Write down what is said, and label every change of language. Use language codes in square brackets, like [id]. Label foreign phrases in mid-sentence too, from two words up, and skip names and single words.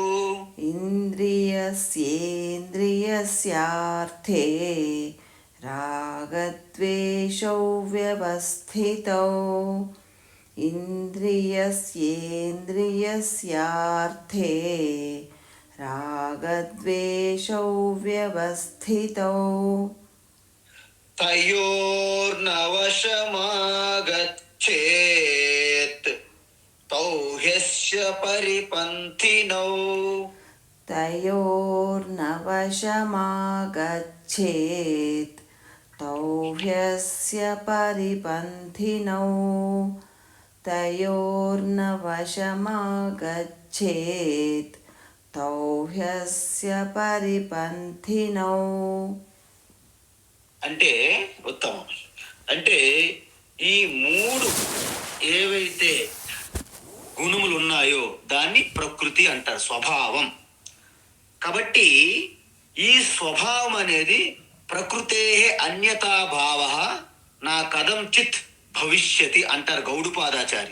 [sa] ఇంద్రియస్యేంద్రియస్యార్థే రాగద్వేషౌ వ్యవస్థితౌ, ఇంద్రియస్యేంద్రియస్యార్థే రాగద్వేషౌ వ్యవస్థితౌ తయోర్నవశమాగచ్చేత్ తౌ హ్యస్య పరిపంథినౌ. तयोर्नवशमागच्छेत् तौ ह्यस्य परिपन्थिनौ तयोर्नवशमागच्छेत् तौ ह्यस्य परिपन्थिनौ. [te] అంటే ఉత్తమం. అంటే ఈ మూడు ఏవైతే గుణములు ఉన్నాయో దాన్ని ప్రకృతి అంటారు, స్వభావం. కాబట్టి ఈ స్వభావం అనేది [sa] ప్రకృతే అన్యతాభావ నా కథంచిత్ భవిష్యతి [te] అంటారు గౌడుపాదాచార్య.